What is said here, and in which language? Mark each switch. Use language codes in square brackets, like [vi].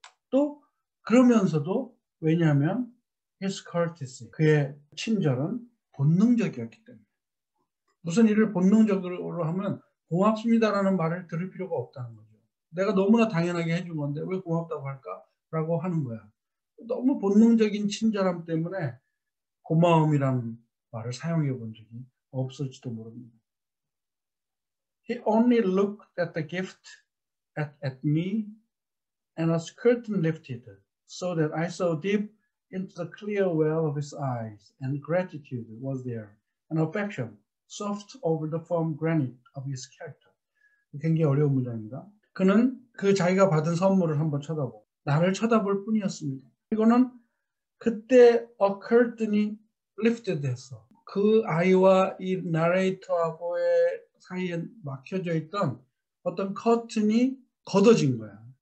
[ko] 또 그러면서도 왜냐하면 [en] his courtesy, [ko] 그의 친절은 본능적이었기 때문에 무슨 일을 본능적으로 하면 고맙습니다라는 말을 들을 필요가 없다는 거죠. 내가 너무나 당연하게 해준 건데 왜 고맙다고 할까? 라고 하는 거야. 너무 본능적인 친절함 때문에 고마움이라는 말을 사용해 본 적이 없을지도 모릅니다. [en] He only looked at the gift at me and a curtain lifted so that I saw deep into the clear well of his eyes, and gratitude was there, and affection soft over the firm granite of his character. [ko] 굉장히 어려운 문장입니다. 그는 그 자기가 받은 선물을 한번 쳐다보고 나를 쳐다볼 뿐이었습니다. 이거는 그때 [en] a curtain [ko] 이 lifted 했어. 그 아이와 이 나레이터하고의 사이에 막혀져 있던 어떤 커튼이 걷어진 거야.